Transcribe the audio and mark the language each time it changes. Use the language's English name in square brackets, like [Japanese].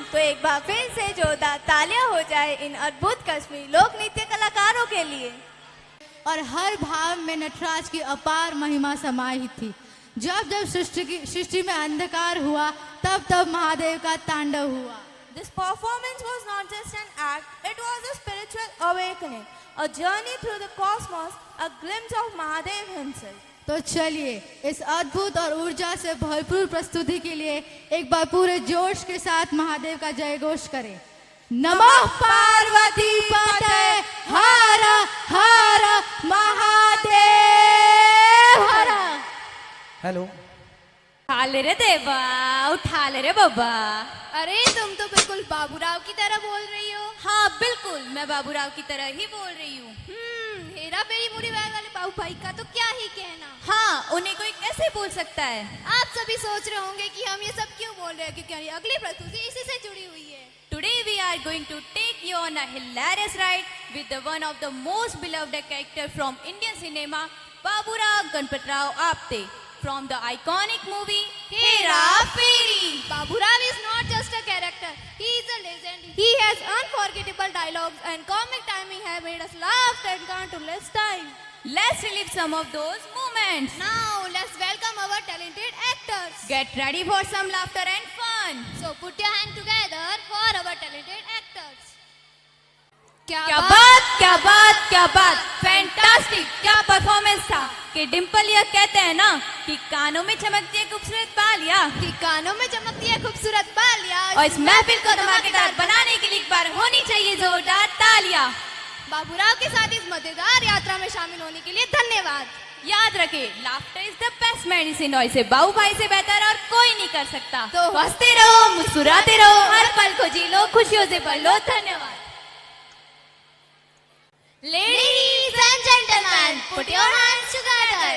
[Hindi] तो एक बार फिर से जोरदार तालियां हो जाए इन अद्भुत कश्मीरी लोक नृत्य कलाकारों के लिए। और हर भाव में नटराज की अपार महिमा समाहित थी। जब जब सृष्टि में अंधकार हुआ, तब तब महादेव का तांडव हुआ। [English] This performance was not just an act, it was a spiritual awakening, a journey through the cosmos, a glimpse of Mahadev himself. [Hindi] तो चलिए इस अद्भुत और ऊर्जा से भरपूर प्रस्तुति के लिए एक बार पूरे जोश के साथ महादेव का जय घोष करें। [Sanskrit] नमः पार्वती पते हर हर महादेव हर। [Hindi] हेलो, उठा ले रे देवा, उठा ले रे बाबा। अरे तुम तो बिल्कुल बाबूराव की तरह बोल रही हो। हाँ बिल्कुल, मैं बाबूराव की तरह ही बोल रही हूँ। हेरा फेरी मुरी बैग वाले बाबू भाई का तो क्या ही कहना। हाँ, उन्हें कोई कैसे बोल सकता है। आप सभी सोच रहे होंगे कि हम ये सब क्यों बोल रहे हैं, क्योंकि अगली प्रस्तुति इसी से जुड़ी हुई है। [English] Today we are going to take you on a hilarious ride with the one of the most beloved character from Indian cinema, Baburao Ganpatrao Apte, from the iconic movie Hera Fairy. Baburao is not just a character, he is a legend. He has unforgettable dialogues and comic timing have made us laugh and countless time. Let's relive some of those moments. Now let's welcome our talented actors. Get ready for some laughter and fun. everyone. So put your hand together for our talented actors. [Hindi] क्या बात, fantastic, क्या performance था। कि डिम्पल यह कहते हैं ना कि कानों में चमकती है खूबसूरत बालियां, कि कानों में चमकती है खूबसूरत बालियां, और इस महफिल को धमाकेदार बनाने के लिए एक बार होनी चाहिए जोरदार तालियां। बाबूराव के साथ इस मजेदार यात्रा में शामिल होने के लिए धन्यवाद। याद रखे, [English] laughter is the best medicine, [Hindi] और इसे बाबू भाई से बेहतर और कोई नहीं कर सकता। तो हंसते रहो, मुस्कुराते रहो, हर पल को जी लो, खुशियों से भर लो। धन्यवाद। [English] Ladies and gentlemen, put your hands together.